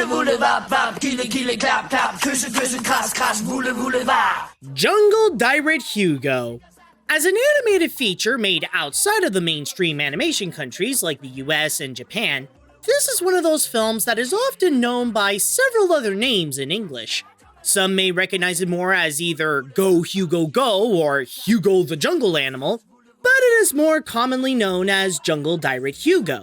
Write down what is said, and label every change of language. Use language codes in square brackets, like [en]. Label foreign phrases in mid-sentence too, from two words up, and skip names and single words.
[da] vap, vap, gille, gille, klap, klap, kysse, kysse, kras, kras, vulle, vulle, vap. Jungledyret Hugo. [en] As an animated feature made outside of the mainstream animation countries like the US and Japan, this is one of those films that is often known by several other names in English. Some may recognize it more as either Go Hugo Go or Hugo the Jungle Animal, but it is more commonly known as Jungledyret Hugo.